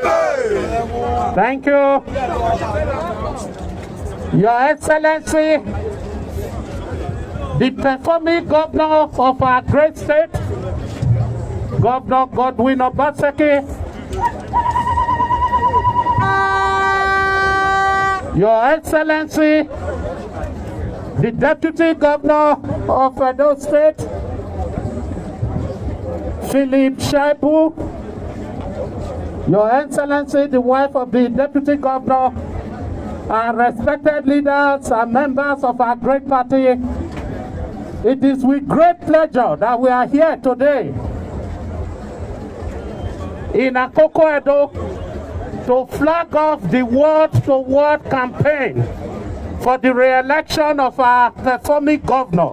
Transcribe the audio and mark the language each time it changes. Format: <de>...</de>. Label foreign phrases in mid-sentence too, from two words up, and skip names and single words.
<en>Thank you. Your Excellency, the performing governor of our great state, Governor Godwin Obaseki, Your Excellency, the Deputy Governor of Edo State, Philip Shaibu, Your Excellency, the wife of the Deputy Governor, our respected leaders and members of our great party, it is with great pleasure that we are here today in Akoko Edo to flag off the word-to-word campaign for the re-election of our performing governor.</en>